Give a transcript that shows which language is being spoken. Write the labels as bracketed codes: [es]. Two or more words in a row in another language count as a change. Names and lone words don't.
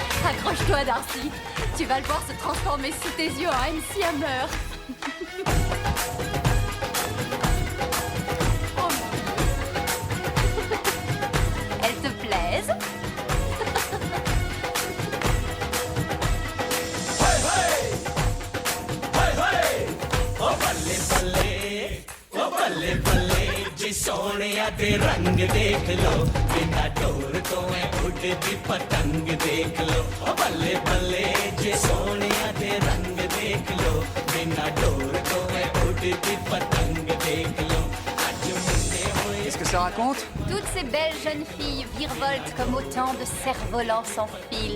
[fr] Accroche-toi, Darcy. Tu vas le voir se transformer sous tes yeux en MC Hammer. Oh mon Dieu. Elles te plaisent? [pa] ਬੱਲੇ ਬੱਲੇ ਜੀ ਸੋਨੀਆ ਦੇ ਰੰਗ ਦੇਖ ਲੋ ਬਿਨਾ ਡੋਰ ਤੋਂ ਮੈਂ ਉੜਦੀ ਪਤੰਗ ਦੇਖ ਲੋ ਬੱਲੇ ਬੱਲੇ ਜੀ ਸੋਨੀਆ ਦੇ ਰੰਗ ਦੇਖ ਲੋ ਬਿਨਾ ਡੋਰ ਤੋਂ ਮੈਂ ਉੜਦੀ ਪਤੰਗ ਦੇਖ ਲੋ ਆਜ ਮੁੰਨੇ ਹੁਏ [fr] Qu'est-ce que ça raconte? Toutes ces belles jeunes filles virevoltent comme autant de cerfs-volants sans fil.